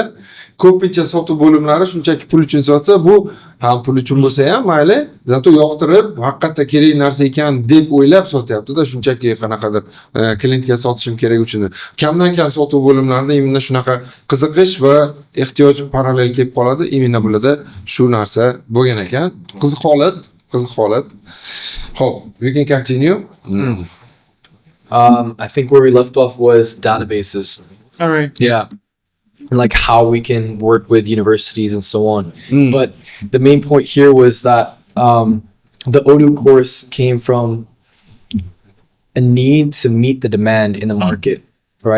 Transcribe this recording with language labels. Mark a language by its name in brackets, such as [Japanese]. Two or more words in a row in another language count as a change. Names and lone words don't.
[Uzbek] Ko'pincha sotuv bo'limlari shunchaki pul uchun sotsa, bu ham pul uchun bo'lsa ham mayli, zato yoqtirib, haqiqatda kerakli narsa ekan deb o'ylab sotyapti-da, shunchaki qanaqadir klientga sotishim kerak uchun. Kamdan kam sotuv bo'limlarida imенно shunaqa qiziqish va ehtiyoj parallel kelib qoladi. Imенно bularda shu narsa bo'lgan ekan. Qiziq holat. Ho'p, [English] we can continue. I think where we left off was databases. All right. Yeah. Like how we can work with universities and so on. But the main point here was that the Odoo course came from a need to meet the demand in the market, right?